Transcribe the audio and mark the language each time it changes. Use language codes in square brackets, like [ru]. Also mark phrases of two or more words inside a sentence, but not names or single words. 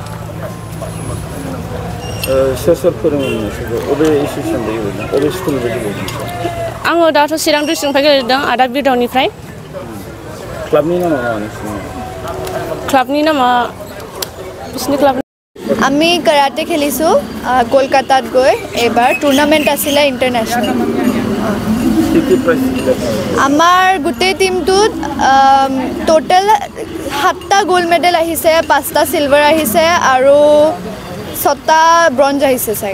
[brx] सोर फोरोङो नोंसोरखौ? अबे इनस्टिटिउसन अबे स्कुलनिफ्राय गेलेदों? आङो दाथ' चिरां डिस्ट्रिक्टनिफ्राय गेलेदों, आदा बिरदावनिफ्राय। क्लाबनि नामा मा नोंसोरनि? क्लाबनि नामा बिसिनि क्लाब। [as] আমি কাৰাটে খেলিছোঁ কলকাতাত গৈ। এবাৰ টুৰ্ণামেণ্ট আছিলে ইণ্টাৰনেশ্যনেল। আমাৰ গোটেই টিমটোত টোটেল 7টা [en] gold medal [as] আহিছে, 5টা চিলভাৰ আহিছে আৰু 6টা ব্ৰঞ্জ আহিছে চাগে।